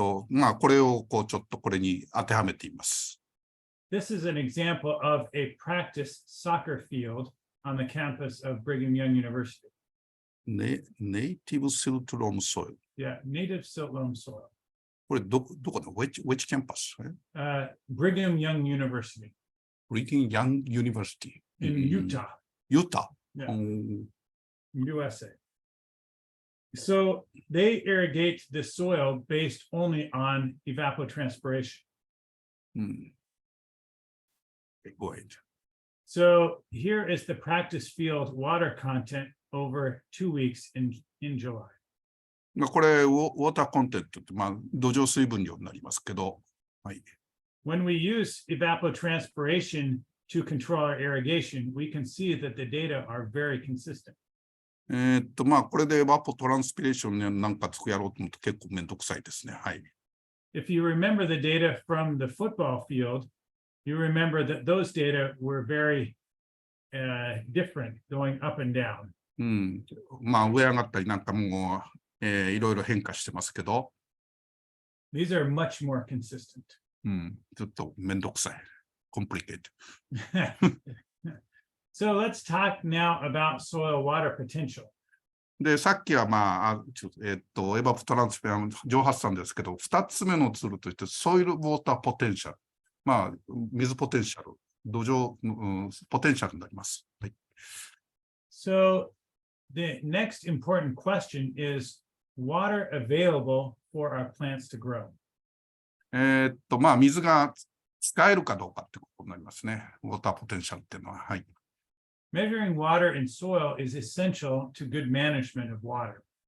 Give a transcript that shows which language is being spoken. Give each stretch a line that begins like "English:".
Japanese: まあ、これをちょっとこれに当てはめています。
English: This is an example of a practice soccer field on the campus of Brigham Young University. Native silt loam soil. Yeah, native silt loam soil.
Japanese: これどこだ？
English: which campus? Brigham Young University. Brigham Young University. In Utah. Utah. Yeah. USA. So they irrigate the soil based only on evapotranspiration. Go ahead. So here is the practice field water content over 2 weeks in July.
Japanese: これ、ウォーターコンテントって、まあ、土壌水分量になりますけど、はい。
English: When we use evapotranspiration to control our irrigation, we can see that the data are very consistent.
Japanese: まあ、これでエバポトランスピレーションなんかやろうと思うと結構めんどくさいですね。はい。
English: If you remember the data from the football field, you remember that those data were very different going up and down.
Japanese: まあ、上上がったりなんかもう、いろいろ変化してますけど。
English: These are much more consistent.
Japanese: ちょっとめんどくさい。complicated.
English: So let's talk now about soil water potential.
Japanese: で、さっきはエバプトランスフェアの蒸発散ですけど、2つ目のツールとして、ソイルウォーターポテンシャル。水ポテンシャル、土壌、ポテンシャルになります。はい。
English: So the next important question is water available for our plants to grow.
Japanese: 水が使えるかどうかってことになりますね。ウォーターポテンシャルっていうのは。はい。
English: Measuring water in soil is essential to good management of water.